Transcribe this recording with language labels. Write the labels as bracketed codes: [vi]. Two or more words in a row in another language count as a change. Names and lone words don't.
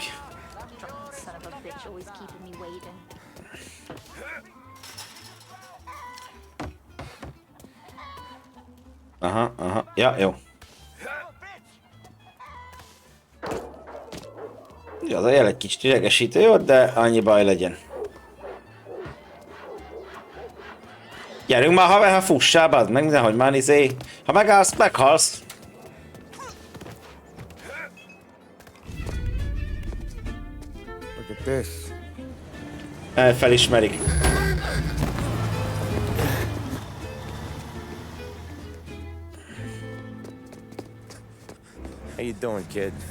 [en] Son of a bitch always keeping me waiting. [hu] Aha, aha, ja, jó. Ja, az a jel egy kicsit idegesítő, jó, de annyi baj legyen. Gyerünk már, haver, ha fussál, bazd meg, nehogy már izé. Ha megállsz, meghalsz. [en] Look at this. [hu] Felismerik. [en] How you doing, kid?